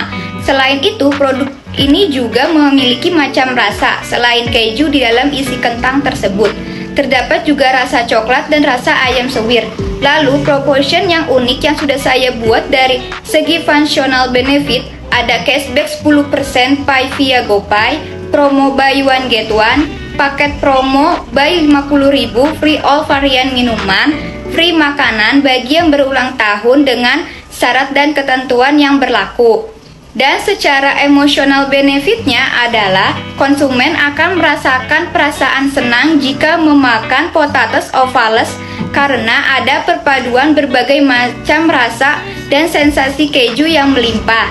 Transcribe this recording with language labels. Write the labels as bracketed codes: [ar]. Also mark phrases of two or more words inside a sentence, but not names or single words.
[id] Selain itu, produk ini juga memiliki macam rasa selain keju di dalam isi kentang tersebut. Terdapat juga rasa coklat dan rasa ayam suwir. Lalu, proportion yang unik yang sudah saya buat dari segi [en] functional benefit, [id] ada cashback 10% [en] Pay via GoPay, [id] promo [en] buy one get one, [id] paket promo [en] buy 50.000 free all [id] varian minuman, free makanan bagi yang berulang tahun dengan syarat dan ketentuan yang berlaku. Dan secara emosional benefitnya adalah konsumen akan merasakan perasaan senang jika memakan Potatoes Ovalis karena ada perpaduan berbagai macam rasa dan sensasi keju yang melimpah.